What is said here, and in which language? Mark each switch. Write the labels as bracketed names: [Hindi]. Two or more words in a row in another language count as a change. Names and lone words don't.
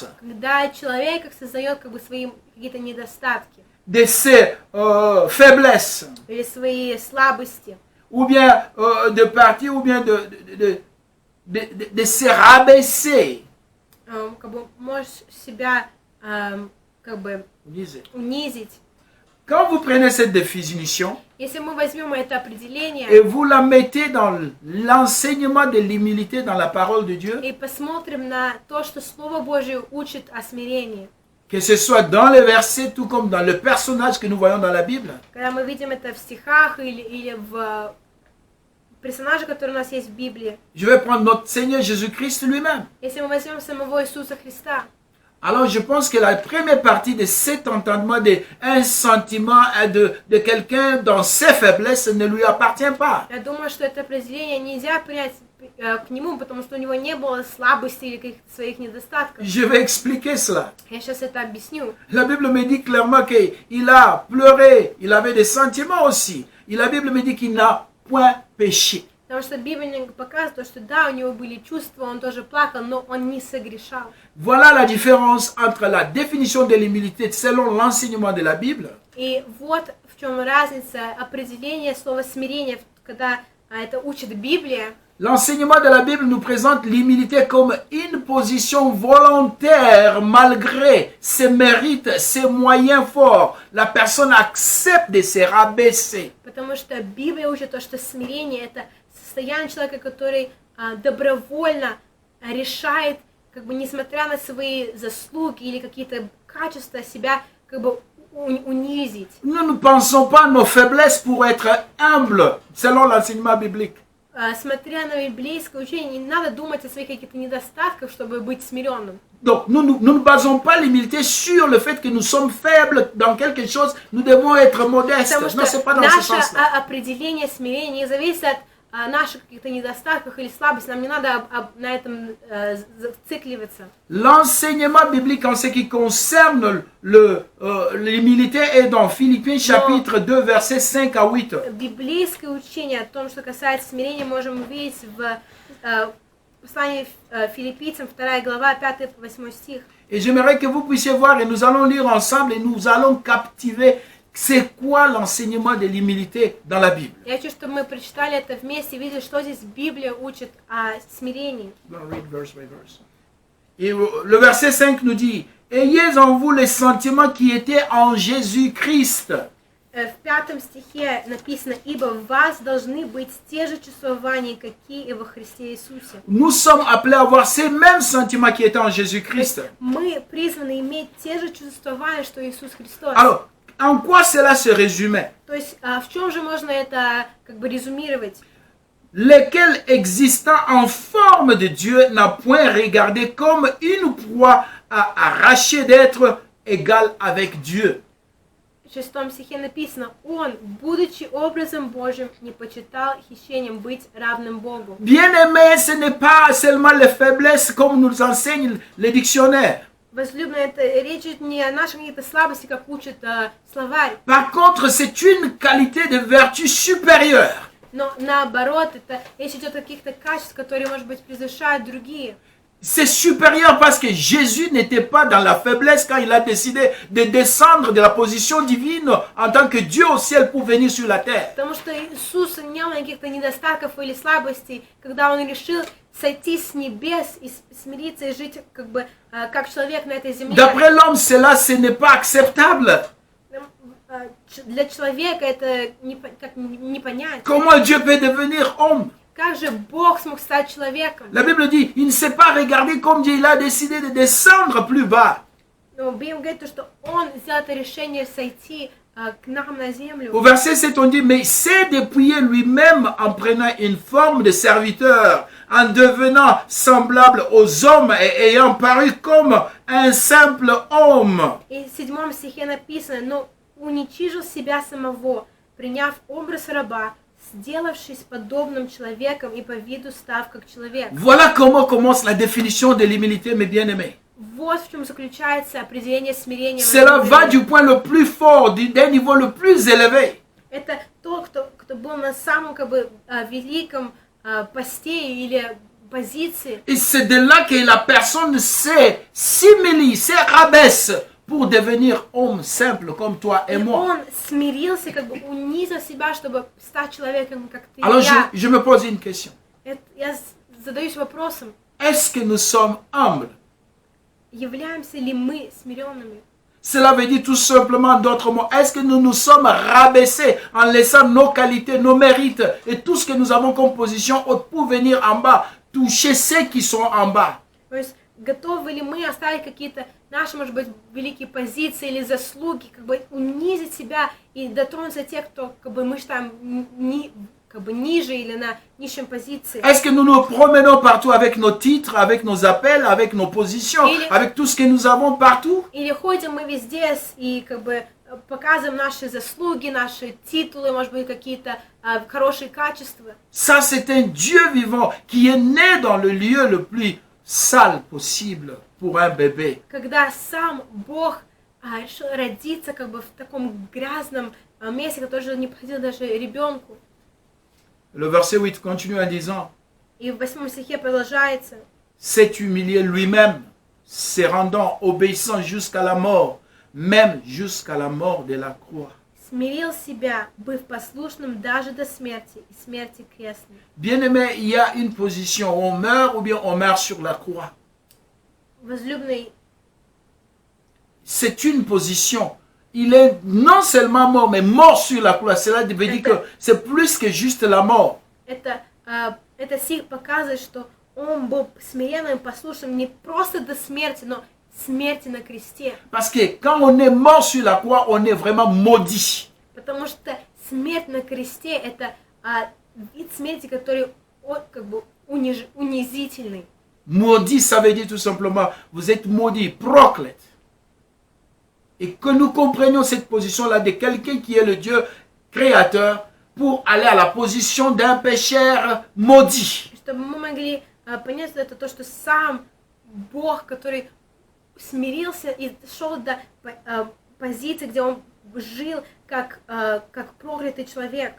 [Russian] когда человек осознает как бы свои какие-то недостатки [French] de ses faiblesses, [Russian] или свои слабости, [French] ou bien de partir, ou bien de se rabaisser. [Russian] как бы можешь себя как бы унизить. [French] Quand vous prenez cette définition [Russian] Если мы возьмем это [French] et [Russian] определение [French] vous la mettez dans l'enseignement de l'humilité dans la parole de Dieu, [Russian] и посмотрим на то, что Слово Божие учит о смирении, [French] que ce soit dans les versets tout comme dans le personnage que nous voyons dans la Bible, [Russian] когда мы видим это в стихах или в персонаже, который у нас есть в Библии, [French] je vais prendre notre Seigneur Jésus-Christ lui-même. [Russian] если мы возьмем самого Иисуса Христа, [French] Alors je pense que la première partie de cet entendement d'un sentiment de quelqu'un dans ses faiblesses ne lui appartient pas. [Russian] я думаю, что это определение нельзя принять к нему, потому что у него не было слабости или каких-то своих недостатков. [French] Je vais expliquer cela. [Russian] Я сейчас это объясню. [French] La Bible me dit clairement qu'il a pleuré, il avait des sentiments aussi. Et la Bible me dit qu'il n'a point péché. [Russian] Потому что Библия показывает, что да, у него были чувства, он тоже плакал, но он не согрешал. [French] Voilà la différence entre la définition de l'humilité selon l'enseignement de la Bible [Russian] И вот в чем разница определения слова смирение, когда это учит Библия. [French] L'enseignement de la Bible nous présente l'humilité comme une position volontaire malgré ses mérites, ses moyens forts. La personne accepte de se rabaisser. [Russian] Потому что Библия учит то, что смирение это состояние человека, который добровольно решает, как бы несмотря на свои заслуги или какие-то качества, себя как бы унизить. [French] Nous ne pensons pas à nos faiblesses pour être humbles, selon l'enseignement biblique. [Russian] Смотря на библейское учение, не надо думать о своих каких-то недостатках, чтобы быть смиренным. [French] Donc, nous ne basons pas l'humilité sur le fait que nous sommes faibles dans quelque chose, nous devons être modestes. [Russian] Потому [French] Non, c'est pas dans ce [Russian] наше [French] sens-là. [Russian] определение смирения не зависит от наших каких-то недостатков или слабостей. Нам не надо на этом зацикливаться. [French] L'enseignement biblique en ce qui concerne l'humilité est dans Philippiens chapitre 2, versets 5 à 8. [Russian] Библейское учение о том, что касается смирения, можем увидеть в послании Филиппийцам, 2 глава, 5-8 стих. [French] Et j'aimerais que vous puissiez voir, et nous allons lire ensemble, et nous allons captiver c'est quoi l'enseignement de l'humilité dans la Bible. [Russian] Я хочу, чтобы мы прочитали это вместе и видели, что здесь Библия учит о смирении. [French] Et le verset 5 nous dit, ayez en vous les sentiments qui étaient en Jésus-Christ. [Russian] В 5 стихе написано, ибо в вас должны быть те же чувствования, какие и во Христе Иисусе. [French] Nous sommes appelés à avoir ces mêmes sentiments qui étaient en Jésus-Christ. [Russian] Мы призваны иметь те же чувствования, что Иисус Христос. [French] Alors, en quoi cela se résumait? [Russian] То есть, в чем же можно это как бы резюмировать? [French] Lesquels existant en forme de Dieu n'a point regardé comme une proie à arracher d'être égal avec Dieu. [Russian] В 6 стихе написано, Он, будучи образом Божьим, не почитал хищением быть равным Богу. [French] Bien-aimé, ce n'est pas seulement les faiblesses comme nous enseignent les dictionnaires. [Russian] Возлюбленные, это речь идет не о наших каких-то слабости, как учит словарь. [French] Par contre, c'est une qualité de vertu supérieure. [Russian] Но наоборот, это речь идет о каких-то качествах, которые, может быть, превышают другие. [French] C'est supérieur parce que Jésus n'était pas dans la faiblesse quand il a décidé de descendre de la position divine en tant que Dieu au ciel pour venir sur la terre. [Russian] Потому что Иисус не имел каких-то недостатков или слабостей, когда Он решил сойти с небес и смириться и жить как бы как человек на этой земле. [French] D'après l'homme, cela, ce n'est pas acceptable. [Russian] Для человека это не понять. [French] Comment Dieu peut devenir homme? [Russian] Как же Бог смог стать человеком? [French] La Bible dit, il ne s'est pas regardé comme Dieu, il a décidé de descendre plus bas. [Russian] Но Библия говорит, что Он взял это решение сойти к нам на землю. [French] Au verset 7, on dit, mais c'est dépouiller lui-même en prenant une forme de serviteur, en devenant semblable aux hommes et ayant paru comme un simple homme. [Russian] И в 7 стихе написано, но уничижил себя самого, приняв образ раба, сделавшись подобным человеком и по виду став как человек. [French] Voilà comment commence la définition de l'humilité, mes bien-aimés. [Russian] Вот в чем заключается определение смирения. [French] Cela va du point le plus fort, d'un niveau le plus élevé. [Russian] Это тот, кто был на самом как бы великом посте или позиции. [French] Et c'est de là que la personne s'humilie, se rabaisse pour devenir homme simple comme toi et [Russian] И [French] moi. [Russian] он смирился, как бы унизил себя, чтобы стать человеком, как ты [French] Alors [Russian] и я. [French] je me pose une question. [Russian] Я задаюсь вопросом, [French] Est-ce que nous sommes humbles? [Russian] являемся ли мы смиренными? [French] Cela veut dire tout simplement d'autres mots. Est-ce que nous nous sommes rabaissés en laissant nos qualités, nos mérites et tout ce que nous avons comme position haute pour venir en bas, toucher ceux qui sont en bas? [Russian] То есть готовы ли мы оставить какие-то наши, может быть, великие позиции или заслуги, как бы унизить себя и дотронуться тех, кто, как бы, мы считаем как бы ниже или на низшем позиции? [French] Est-ce que nous nous promenons partout avec nos titres, avec nos appels, avec nos positions, avec tout ce que nous avons partout? [Russian] Или ходим мы везде и как бы показываем наши заслуги, наши титулы, может быть, какие-то хорошие качества? [French] Ça, c'est un Dieu vivant qui est né dans le lieu le plus sale possible pour un bébé. [Russian] Когда сам Бог решил родиться как бы в таком грязном месте, которое не подходило даже ребенку. [French] Le verset 8 continue en disant, [Russian] И в 8 стихе продолжается. [French] s'est humilié lui-même, se rendant obéissant jusqu'à la mort, même jusqu'à la mort de la croix. [Russian] Смирил себя, быв послушным даже до смерти и смерти крестной. [French] Bien-aimé, il y a une position où on meurt ou bien on meurt sur la croix. [Russian] Возлюбленный, [French] C'est une position. Il est non seulement mort, mais mort sur la croix. Cela veut dire que c'est plus que juste la mort. [Russian] это стих показывает, что он был смиренным, послушным не просто до смерти, но смерти на кресте. [French] Parce que quand on est mort sur la croix, on est vraiment maudit. [Russian] Потому что смерть на кресте это вид смерти, который как бы унизительный. [French] Maudit, ça veut dire tout simplement, vous êtes maudit, proclète. Et que nous comprenions cette position-là de quelqu'un qui est le Dieu créateur pour aller à la position d'un pécheur maudit. [Russian] Чтобы мы могли понять, это то, что сам Бог, который смирился и шел до позиции, где он жил как проклятый человек.